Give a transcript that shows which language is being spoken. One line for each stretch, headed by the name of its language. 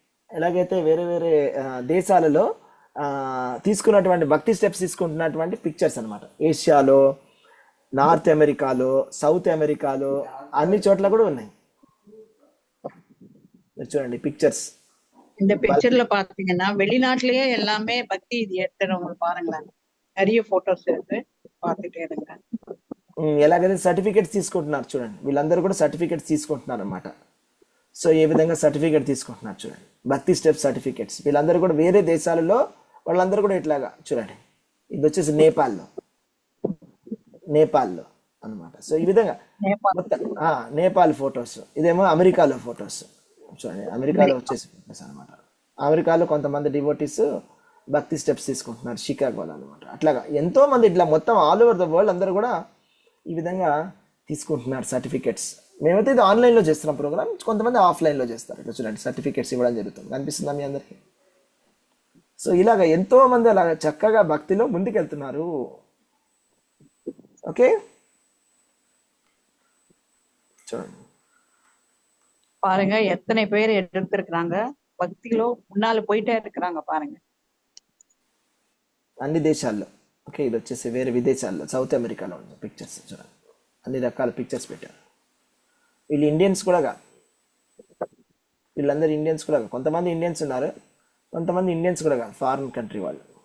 Telugu: ఎలాగైతే వేరే వేరే దేశాలలో తీసుకున్నటువంటి భక్తి స్టెప్స్ తీసుకుంటున్నటువంటి పిక్చర్స్ అనమాట. ఏషియాలో, నార్త్ అమెరికాలో, సౌత్ అమెరికాలో అన్ని చోట్ల కూడా ఉన్నాయి. చూడండి పిక్చర్స్.
Tamil: இந்த பிக்சர்ல பாத்தீங்கன்னா வெளிநாட்டிலேயே எல்லாமே பக்தி இது எடுத்துறவங்க பாருங்களேன், நிறைய போட்டோஸ் இருக்கு, பார்த்துட்டே இருங்க.
Telugu: ఎలాగైతే సర్టిఫికేట్స్ తీసుకుంటున్నారు చూడండి, వీళ్ళందరూ కూడా సర్టిఫికేట్స్ తీసుకుంటున్నారు అనమాట. సో ఏ విధంగా సర్టిఫికేట్ తీసుకుంటున్నారు చూడండి, భక్తి స్టెప్ సర్టిఫికేట్స్. వీళ్ళందరూ కూడా వేరే దేశాలలో వాళ్ళందరూ కూడా ఇట్లాగా చూడండి. ఇది వచ్చేసి నేపాల్లో అనమాట. సో ఈ విధంగా నేపాల్ ఫొటోస్, ఇదేమో అమెరికాలో ఫొటోస్ చూడండి. అమెరికాలో వచ్చేసి ఫొటోస్ అనమాట. అమెరికాలో కొంతమంది డివోటీస్ భక్తి స్టెప్స్ తీసుకుంటున్నారు, షికాగోలో అనమాట. అట్లాగా ఎంతో మంది ఇట్లా మొత్తం ఆల్ ఓవర్ ద వరల్డ్ అందరూ కూడా ఈ విధంగా తీసుకుంటున్నారు సర్టిఫికేట్స్. మేమైతే ఇది ఆన్లైన్లో చేస్తున్నాం ప్రోగ్రామ్, కొంతమంది ఆఫ్లైన్లో చేస్తారు. ఇట్లా చూడండి సర్టిఫికేట్స్ ఇవ్వడం జరుగుతుంది, కనిపిస్తుందా మీ అందరికీ? సో ఇలాగ ఎంతో మంది అలాగ చక్కగా భక్తిలో ముందుకెళ్తున్నారు. ఓకే చూడండి,
Tamil: பாருங்க எத்தனை பேர் எடுத்திருக்கிறாங்க, பக்தியில முன்னால போயிட்டே இருக்கிறாங்க பாருங்க,
Telugu: అన్ని దేశాల్లో. ఓకే ఇది వచ్చేసి వేరే విదేశాల్లో, సౌత్ అమెరికాలో ఉన్న పిక్చర్స్ చూడండి. అన్ని రకాల పిక్చర్స్ పెట్టారు. వీళ్ళు ఇండియన్స్ కూడా కాదు, వీళ్ళందరూ ఇండియన్స్ కూడా కాదు. కొంతమంది ఇండియన్స్ ఉన్నారు, కొంతమంది ఇండియన్స్ కూడా కాదు, ఫారిన్ కంట్రీ వాళ్ళు.